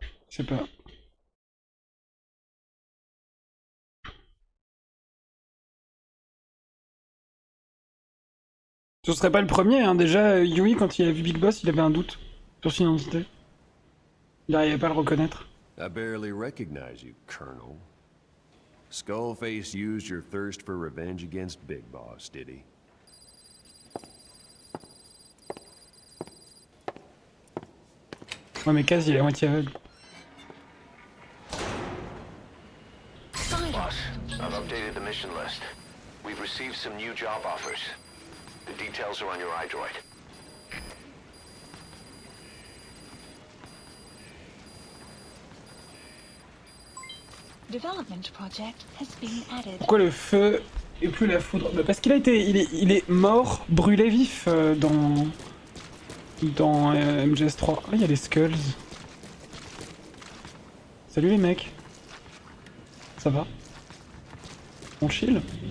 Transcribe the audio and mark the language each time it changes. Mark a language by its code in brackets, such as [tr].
[fr] Je sais pas. Ce serait pas le premier, hein. Déjà, Yui, quand il a vu Big Boss, il avait un doute sur son identité. Il n'arrivait pas à le reconnaître. [en] I barely recognize you, Colonel. Skullface used your thirst for revenge against Big Boss, did he? [fr] Ouais, mais Kaz, il est à moitié aveugle. [en] Boss, I've updated the mission list. We've received some new job offers. The details are on your iDroid. Development project has been added. [fr] Pourquoi le feu et plus la foudre? Bah parce qu'il a été, il est mort, brûlé vif dans MGS3. Ah, il y a les skulls. Salut les mecs. Ça va? On chill?